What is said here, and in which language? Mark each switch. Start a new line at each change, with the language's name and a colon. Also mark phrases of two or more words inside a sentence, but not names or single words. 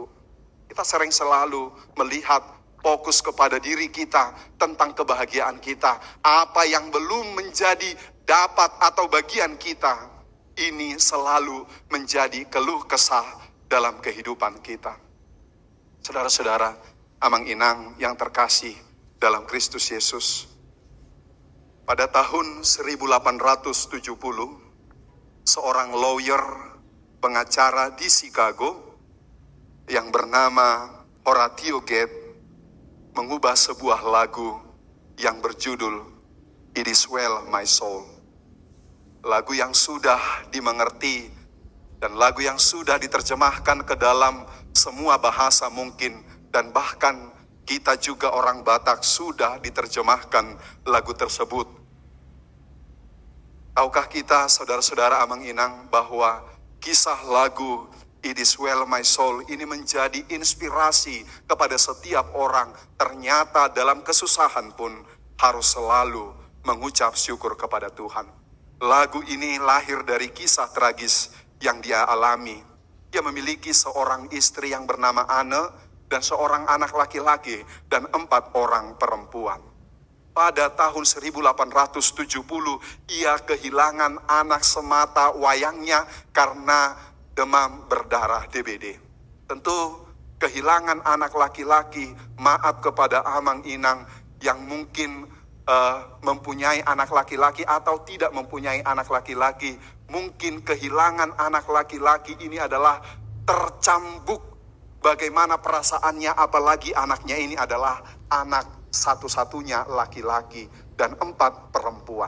Indonesian: Kita sering selalu melihat fokus kepada diri kita tentang kebahagiaan kita. Apa yang belum menjadi dapat atau bagian kita, ini selalu menjadi keluh kesah dalam kehidupan kita. Saudara-saudara
Batak Toba: amang inang
Indonesian: yang terkasih dalam Kristus Yesus, pada tahun 1870, seorang lawyer, pengacara di Chicago yang bernama Horatio Gates mengubah sebuah lagu yang berjudul It Is Well My Soul. Lagu yang sudah dimengerti dan lagu yang sudah diterjemahkan ke dalam semua bahasa mungkin, dan bahkan kita juga orang Batak sudah diterjemahkan lagu tersebut. Tahukah kita, saudara-saudara
Batak Toba: amang inang,
Indonesian: bahwa kisah lagu It Is Well My Soul ini menjadi inspirasi kepada setiap orang. Ternyata dalam kesusahan pun harus selalu mengucap syukur kepada Tuhan. Lagu ini lahir dari kisah tragis yang dia alami. Dia memiliki seorang istri yang bernama Anne dan seorang anak laki-laki dan 4 orang perempuan. Pada tahun 1870 ia kehilangan anak semata wayangnya karena demam berdarah DBD. Tentu kehilangan anak laki-laki, maaf kepada
Batak Toba: amang inang
Indonesian: yang mungkin mempunyai anak laki-laki atau tidak mempunyai anak laki-laki. Mungkin kehilangan anak laki-laki ini adalah tercambuk bagaimana perasaannya, apalagi anaknya ini adalah anak satu-satunya laki-laki dan 4 perempuan.